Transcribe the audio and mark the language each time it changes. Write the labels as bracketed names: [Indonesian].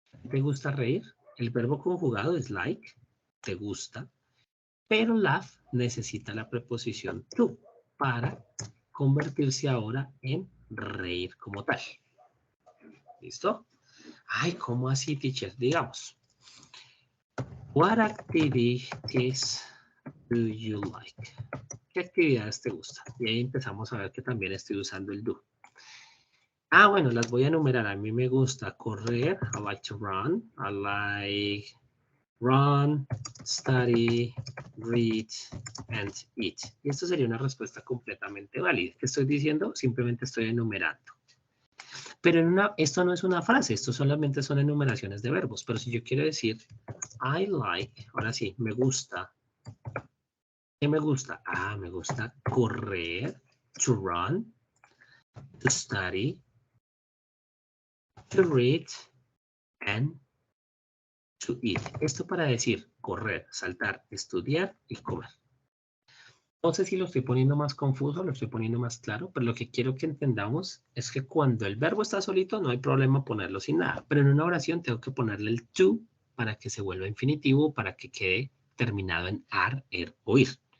[Spanish] ¿Te gusta reír? El verbo conjugado es like, te gusta, pero laugh necesita la preposición to para convertirse ahora en reír como tal. ¿Listo? Ay, ¿cómo así, teacher? [English] Digamos, what activities do you like? [Spanish] ¿Qué actividades te gustan? Y ahí empezamos a ver que también estoy usando el do. Ah, bueno, las voy a enumerar. A mí me gusta correr. [English] I like to run. I like run, study, read, and eat. [Spanish] Y esto sería una respuesta completamente válida. ¿Qué estoy diciendo? Simplemente estoy enumerando. Pero esto no es una frase, esto solamente son enumeraciones de verbos. Pero si yo quiero decir, [English] I like, [Spanish] ahora sí, me gusta. ¿Qué me gusta? Ah, me gusta correr, [English] to run, to study, to read, and to eat. [Spanish] Esto para decir correr, saltar, estudiar y comer. No sé si lo estoy poniendo más confuso, lo estoy poniendo más claro, pero lo que quiero que entendamos es que cuando el verbo está solito no hay problema ponerlo sin nada, pero en una oración tengo que ponerle el to para que se vuelva infinitivo, para que quede terminado en ar, er o ir.